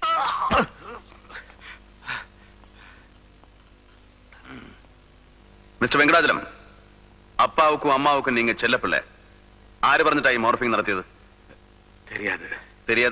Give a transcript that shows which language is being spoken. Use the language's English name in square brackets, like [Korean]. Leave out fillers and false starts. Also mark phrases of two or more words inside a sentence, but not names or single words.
[Tamil] மிஸ்டர் வெங்கடாஜலம், அப்பாவுக்கும் அம்மாவுக்கும் நீங்க செல்லப்பிள்ளை. [Malayalam] ஆறு പറഞ്ഞിട്ടായി മോർഫിംഗ് നടത്തിയത്? [Tamil] தெரியாது. தெரியாது?